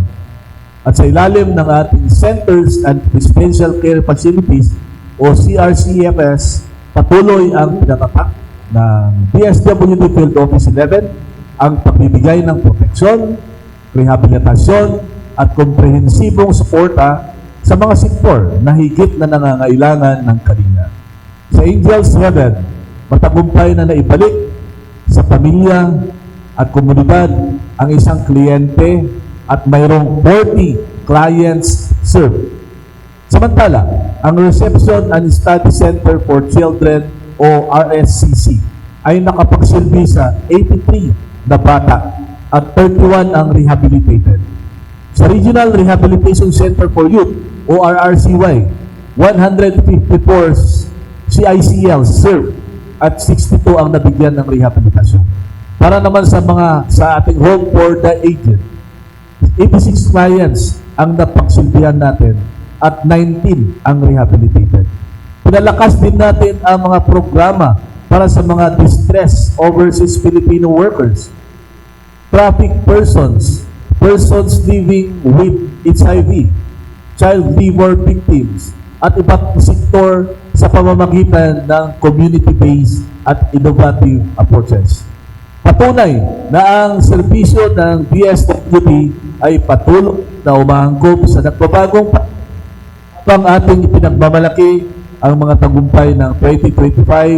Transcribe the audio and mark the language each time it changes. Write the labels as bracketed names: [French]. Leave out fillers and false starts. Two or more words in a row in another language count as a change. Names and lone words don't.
[Filipino] At sa ilalim ng ating [English] Centers and Residential Care Facilities [Filipino] o CRCFS, patuloy ang pinatatak ng DSWD Field Office 11 ang pagbibigay ng proteksyon, rehabilitasyon at komprehensibong suporta sa mga sektor na higit na nangangailangan ng kalinga. Sa Angels Heaven, matagumpay na naibalik sa pamilya at komunidad ang isang kliyente at mayroong 40 [English] clients served. [Filipino] Samantala, ang [English] Reception and Study Center for Children [Filipino] o RSCC ay nakapagsilbi sa 83 na bata at 31 ang rehabilitated. Sa Regional Rehabilitation Center for Youth o RRCY, 154 [English] CICL served [Filipino] at 62 ang nabigyan ng rehabilitasyon. Para naman sa ating [English] home for the aged, [Filipino] 86 clients ang napagsilbihan natin at 19 ang rehabilitated. Pinalakas din natin ang mga programa para sa mga [English] distressed overseas Filipino workers, traffic persons, persons living with HIV, child labor victims, [Filipino] at iba't sektor sa pamamagitan ng community-based at [English] innovative approaches. [Filipino] Patunay na ang serbisyo ng DSWD ay patuloy na umaangkop sa nagbabagong pang ating ipinagmamalaki ang mga tagumpay ng 2025.